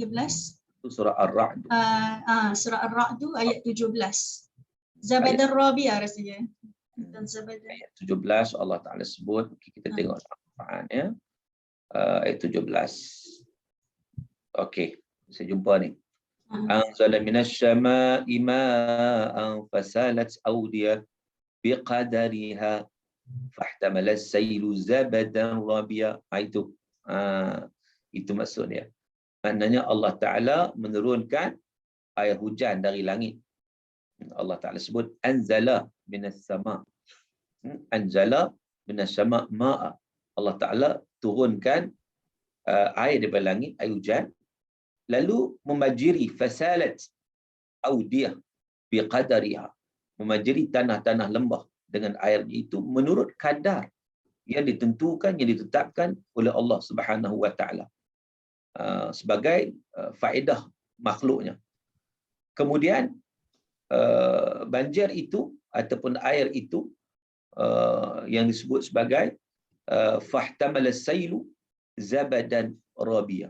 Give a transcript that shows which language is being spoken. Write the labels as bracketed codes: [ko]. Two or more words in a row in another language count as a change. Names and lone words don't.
[ms] Itu surah Ar-Ra'd. Surah Ar-Ra'd tu ayat 17. Zabadar Rabi'ah rasanya. Ayat 17 Allah Ta'ala sebut, kita tengok Al-Quran ya. Ayat 17. Okey, saya jumpa ni. [ar] أنزل من السماء ماء فسالت أودية بقدرها فاحتمل السيل زبدا رابيا. [ms] Itu maksudnya. Maknanya Allah Ta'ala menurunkan air hujan dari langit. Allah Ta'ala sebut [ar] أنزل من السماء. أنزل من السماء ماء. [ms] Allah Ta'ala turunkan air daripada langit, air hujan, lalu memajiri [ar] فسالت أودية بقدرها, [ms] memajiri tanah-tanah lembah dengan air itu menurut kadar yang ditentukan, yang ditetapkan oleh Allah [ar] سبحانه وتعالى [ms] sebagai faedah makhluknya. Kemudian banjir itu ataupun air itu yang disebut sebagai [ar] فاحتمل السيل زبدا رابيا.